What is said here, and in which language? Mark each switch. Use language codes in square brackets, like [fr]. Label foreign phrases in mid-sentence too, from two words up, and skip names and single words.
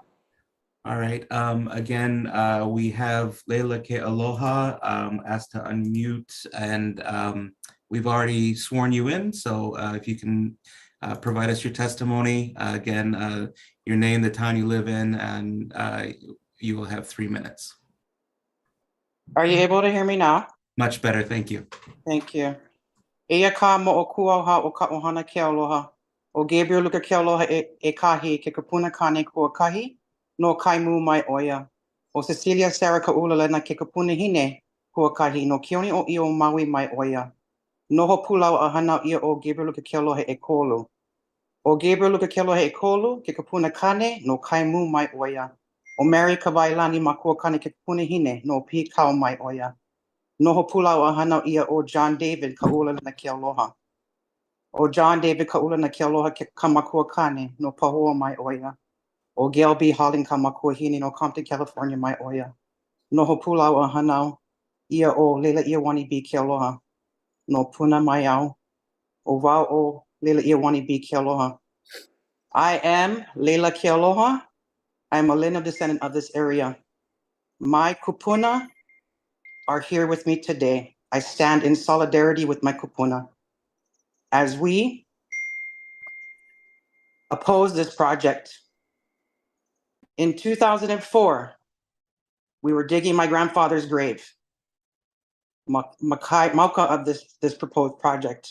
[en] All right, again, we have Leila Kealoha asked to unmute, and we've already sworn you in, so if you can provide us your testimony, again, your name, the town you live in, and you will have 3 minutes. Are you able to hear me now? Much better, thank you. Thank you. [haw] Eia ka mo'okua o ka ohana Kealoha. O Gabriel Luka Kealoha e kahi ke kapuna kane kua kahi no Kaimu mai oia. O Cecilia Sarah Kaulala ke kapuna hine kua kahi no Kioni o Io Maui mai oia. Noho pulau a hana ia o Gabriel Luka Kealoha e kolu. O Gabriel Luka Kealoha e kolu ke kapuna kane no Kaimu mai oia. O Mary Kavailani ma kua kane ke kapuna hine no pi kau mai oia. Noho pulau a hana ia o John David Kaulala na Kealoha. O John David Kaulala na Kealoha ke kamakua kane no pahoa mai oia. O Gail B. Holling Kamakuahini no Compton, California, my oya. Noho pula o hanau. Ia o lela ia wani bi ke aloha. No puna mai au. O wau o lela ia wani bi ke aloha. [en] I am Leila Kealoha. I am a lineal descendant of this area. My kupuna are here with me today. I stand in solidarity with my kupuna as we oppose this project. In 2004, we were digging my grandfather's grave, Mauka of this proposed project.